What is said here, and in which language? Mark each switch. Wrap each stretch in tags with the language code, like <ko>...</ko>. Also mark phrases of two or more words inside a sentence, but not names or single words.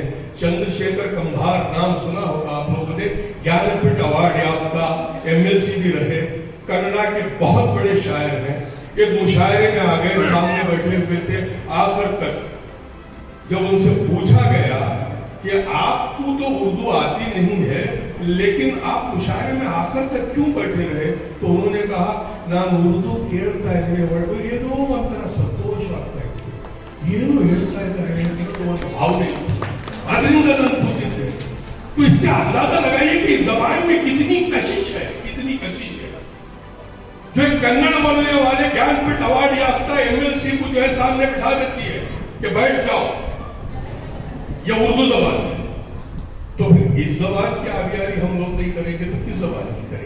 <ur>چندر شیکھر کمبھار نام سنا ہوگا آپ لوگوں نے، گیان پیٹھ ایوارڈ یافتہ MLC بھی رہے، کنڑا کے بہت بڑے شاعر ہیں. ایک مشاعرے میں آ گئے، سامنے بیٹھے ہوئے تھے. آخر تک جب ان سے پوچھا گیا کہ آپ کو تو اردو آتی نہیں ہے لیکن آپ مشاعرے میں آخر تک کیوں بیٹھے رہے، تو انہوں نے کہا</ur> <kn>ನಾನು ಉರ್ದು ಕೇಳ್ತಾ ಇದ್ರೆ ಹೊರಟು ಏನೋ ಒಂಥರ ಸಂತೋಷ ಆಗ್ತಾ ಇತ್ತು, ಏನು ಹೇಳ್ತಾ ಇದ್ದಾರೆ ಅಂತ ಒಂದು ಭಾವನೆ, ಅದರಿಂದ ನಾನು ಕೂತಿದ್ದೆ.</kn> <ur>تو اس سے اندازہ لگائیے کہ اس زبان میں کتنی کشش ہے، کتنی کشش ہے. جو کنڑ بولنے والے گیان پیٹھ ایوارڈ یافتہ MLC کو جو ہے سامنے بٹھا دیتی ہے کہ بیٹھ جاؤ، یہ اردو زبان ہے. تو پھر اس زبان کی آبیاری ہم لوگ نہیں کریں گے تو کس زبان کی کریں گے?</ur>